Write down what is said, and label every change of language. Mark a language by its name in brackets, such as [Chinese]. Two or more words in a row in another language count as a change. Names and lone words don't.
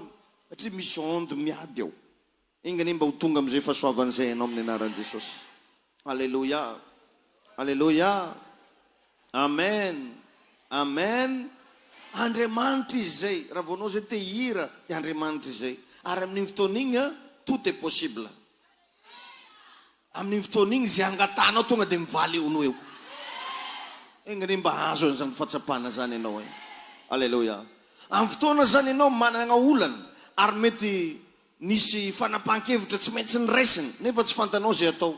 [Malagasy] Satria misy onde miady ao. Ingany mba ho tonga amin'izay fahasoavan'izay ianao amin'ny anaran'i Jesosy. Alleluia. Alleluia. Amen. Amen. Andriamanitra izy zay. Raha voanao zay te hira dia Andriamanitra izy zay. Ary amin'ny fotoana igny [French] tout est possible. [Malagasy] Amin'ny fotoana igny zay angatanao tonga dia mivaly eonao eo. Engany mba azo an'izany fahatsapana zany ianao e. Alleluia. Amin'ny fotoana zany ianao manana olana ary mety nisy fanapahan-kevitra tsy maintsy niraisiny nefa tsy fantanao zay atao.